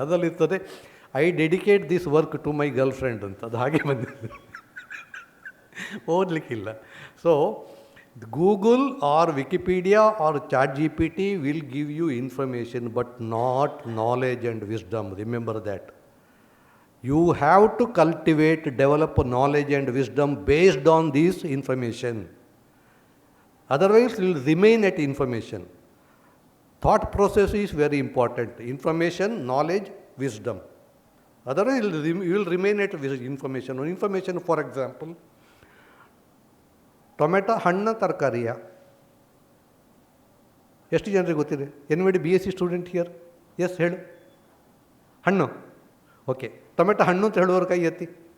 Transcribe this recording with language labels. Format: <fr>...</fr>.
<kn>ಅದರಲ್ಲಿ ಇರ್ತದೆ</kn> <en>I dedicate this work to my girlfriend</en> <kn>ಅಂತ. ಅದು ಹಾಗೆ ಬಂದಿದೆ, ಓದಲಿಕ್ಕಿಲ್ಲ.</kn> <en>ಸೊ Google or Wikipedia or chat GPT will give you information but not knowledge and wisdom. Remember that. You have to cultivate, develop knowledge and wisdom based on this information. Otherwise, you will remain at information. Thought process is very important. Information, knowledge, wisdom. Otherwise, you will remain at information. Information, for example,</en> <kn>tomato ಹಣ್ಣ ತರಕಾರಿಯ? ಎಷ್ಟು ಜನರಿಗೆ ಗೊತ್ತಿದೆ?</kn> <en>Anybody BSc student here?</en> <kn>S, ಹೇಳು. ಹಣ್ಣು. Okay. Tomato ಹಣ್ಣು ಅಂತ ಹೇಳುವವರು ಕೈ ಎತ್ತಿ.</kn>